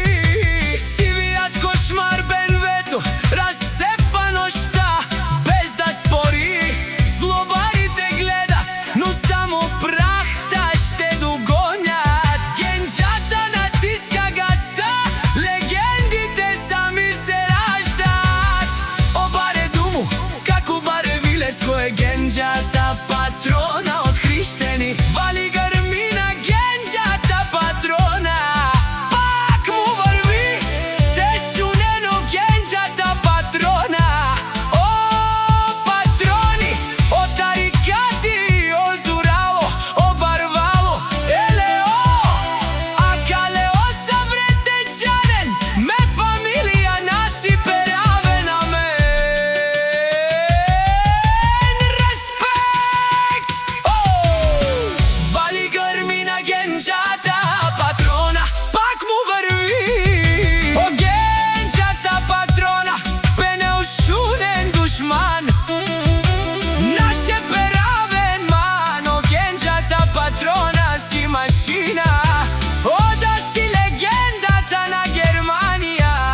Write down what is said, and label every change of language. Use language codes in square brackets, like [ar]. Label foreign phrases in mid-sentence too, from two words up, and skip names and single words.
[bg] Сивият кошмар БМВ-то разцепва нощта, без да спори. Злобарите гледат, но само прахта ще догонят. Генджата натиска газта, легендите сами се раждат. [rom] О, баре думу, како баре вилеско е генджата патрона од хриштени. [bg] Вали грми на генджата патрона, пак му върви. [rom] Тешунено генджата патрона. О, патрони, о тарикати, о Зурало, о Барвало, Елео, а Калео Савретечанен, ме фамилија наши пераве на мен. [bg] Респект! О, вали грми на генджата патрона, пак му върви. [rom] О, генджата патрона, пенеушунен душман, наше перавен ман. [bg] О, генджата патрона си машина, о, да си легендата на Германија.